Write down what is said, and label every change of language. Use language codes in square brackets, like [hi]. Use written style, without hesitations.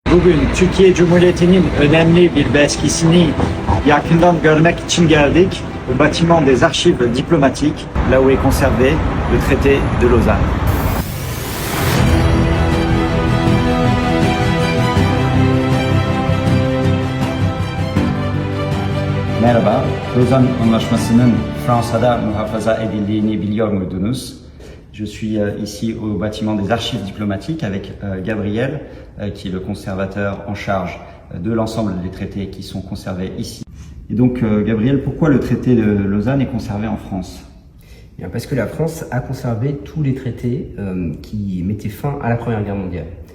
[tr] Bugün Türkiye Cumhuriyeti'nin önemli bir belgesini yakından görmek için geldik. [fr] Au bâtiment des archives diplomatiques, là où est conservé le traité de Lausanne. [tr] Merhaba, Lozan Anlaşması'nın Fransa'da muhafaza edildiğini biliyor muydunuz? [fr] Je suis ici au bâtiment des archives diplomatiques avec Gabriel, qui est le conservateur en charge de l'ensemble des traités qui sont conservés ici. Et donc, Gabriel, pourquoi le traité de Lausanne est conservé en France? Bien, parce que la France a conservé tous les traités qui mettaient fin à la Première Guerre mondiale.